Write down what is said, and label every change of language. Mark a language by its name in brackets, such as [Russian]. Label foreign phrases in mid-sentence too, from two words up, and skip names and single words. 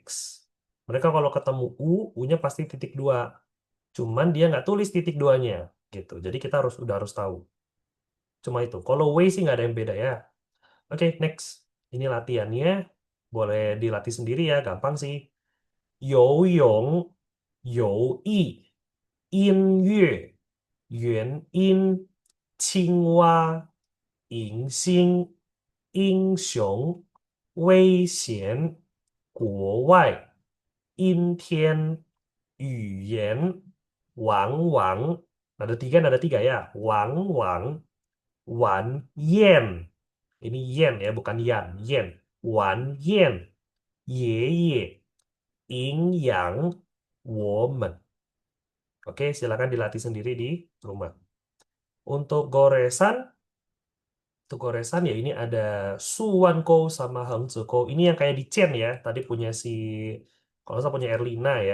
[Indonesian] Mereka kalau ketemu U, U-nya pasti titik 2. Cuman dia nggak tulis titik 2-nya gitu. Jadi kita udah harus tahu. Cuma itu. Kalau way sih nggak ada yang beda ya. Oke, next. Ini latihannya. Boleh dilatih sendiri ya, gampang sih. [Chinese] 游泳、游艺、音乐、原因、青蛙、迎新、英雄、危险、国外、阴天、语言、王王。 [Indonesian] Ada tiga ya. [Chinese] Wang Wang, Wan Yen. [Indonesian] Ini yen ya, bukan yan. Yen. [Chinese] Wan Yen. Ye Ye. Yin Yang. Woman. [Indonesian] Oke, silakan dilatih sendiri di rumah. Untuk goresan ya ini ada Su Wan Kou sama Heng Zi Kou. Ini yang kayak di Chen ya. Tadi punya kalau nggak salah punya Erlina ya.